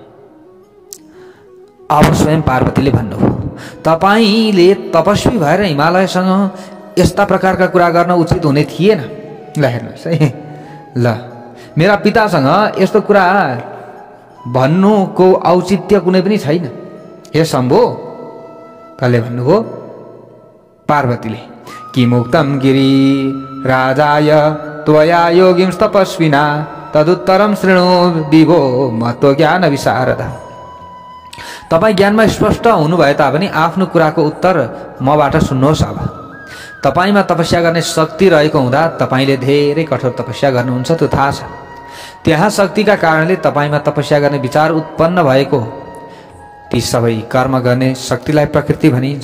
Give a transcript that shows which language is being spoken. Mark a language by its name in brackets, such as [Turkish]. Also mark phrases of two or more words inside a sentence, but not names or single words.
[Nepali] अब स्वयं पार्वतीले भन्नुभयो, तपाईँले तपस्वी भएर हिमालयसँग यस्ता प्रकारका कुरा गर्न उचित हुने थिएन। ल हेर्नुहोस् है, ल मेरा पितासँग यस्तो कुरा भन्नुको औचित्य कुनै पनि छैन। हे शम्भो, कसले भन्नुभयो? पार्वतीले। [Sanskrit] कि मुक्तम गिरी राजाय त्वया योगिंस तपस्विना तदुत्तरम शृणु विभो महत्व ज्ञान विशारदा। [Nepali] तपाईँ ज्ञानमा स्पष्ट हुनुभए तापनि आफ्नो कुराको उत्तर मबाट सुन्नुहोस्। अब तपाईँमा तपस्या गर्ने शक्ति रहेको हुँदा तपाईँले धेरै कठोर तपस्या गर्नुहुन्छ, त्यो थाहा छ। त्यहाँ शक्तिका कारणले तपाईँमा तपस्या गर्ने विचार उत्पन्न भएको ती सबै कर्म गर्ने शक्तिलाई प्रकृति भनिन्छ।